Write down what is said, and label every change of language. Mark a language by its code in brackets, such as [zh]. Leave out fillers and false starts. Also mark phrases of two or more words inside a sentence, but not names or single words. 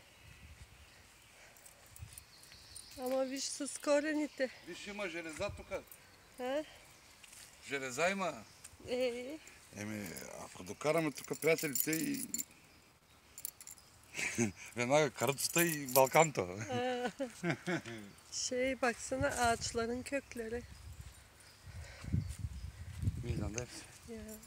[bg] Ама виж с корените. Виж, има железа тук. А? Железа има. Еми, ако докараме тук приятелите и Веднага каруцата и Балканто. [tr] Baksana ağaçların kökleri. [bg] Виждам, да. Ya.